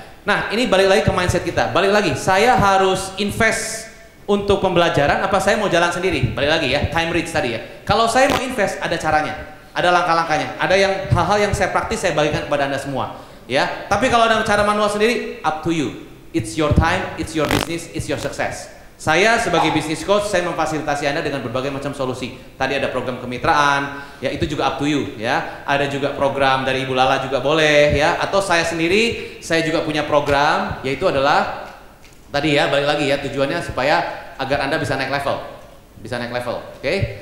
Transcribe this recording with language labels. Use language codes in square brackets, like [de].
[id] Nah ini balik lagi ke mindset kita, balik lagi saya harus invest untuk pembelajaran apa saya mau jalan sendiri. Balik lagi ya, time rich tadi ya. Kalau saya mau invest ada caranya, ada langkah-langkahnya, ada yang hal-hal yang saya praktis saya bagikan kepada Anda semua ya. Tapi kalau ada cara manual sendiri, [en] up to you. It's your time, it's your business, it's your success. [id] Saya sebagai business coach, saya memfasilitasi Anda dengan berbagai macam solusi. Tadi ada program kemitraan, ya itu juga [en] up to you [id] ya. Ada juga program dari Ibu Lala juga boleh ya. Atau saya sendiri, saya juga punya program, yaitu adalah tadi ya, balik lagi ya, tujuannya supaya agar Anda bisa naik level. Bisa naik level, oke?